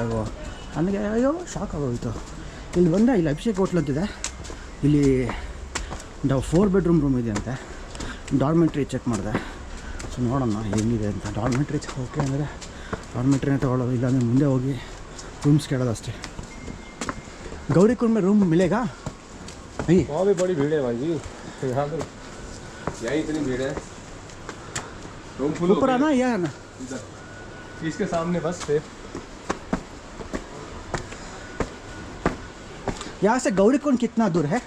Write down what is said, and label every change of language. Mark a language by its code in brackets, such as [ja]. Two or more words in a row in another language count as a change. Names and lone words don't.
[kn] ನನಗೆ ಅಯ್ಯೋ ಶಾಕ್ ಆಗೋಯಿತು. ಇಲ್ಲಿ ಬಂದೆ, ಇಲ್ಲಿ ಅಭಿಷೇಕ್ ಹೋಟ್ಲ್ ಅಂತಿದೆ, ಇಲ್ಲಿ 4 [en] bedroom room [kn] ಇದೆ ಅಂತೆ. ಡಾರ್ಮೆಟ್ರಿ ಚೆಕ್ ಮಾಡಿದೆ. ಸೊ ನೋಡೋಣ ಹೆಂಗಿದೆ ಅಂತ. [en] dormitory okay [kn] ಅಂದರೆ ಡಾರ್ಮೆಟ್ರಿನೇ ತೊಗೊಳ್ಳೋದು, ಇಲ್ಲಾಂದರೆ ಮುಂದೆ ಹೋಗಿ ರೂಮ್ಸ್ ಕೇಳೋದು ಅಷ್ಟೇ. [hi] गौरीकुंड में रूम मिलेगा? नहीं, वहाँ भी बड़ी भीड़ है भाई जी, यहाँ तो यही इतनी भीड़ है। [en] room full [hi] ऊपर आना या आना? इसके सामने बस फिर यहाँ से गौरीकुंड कितना दूर है?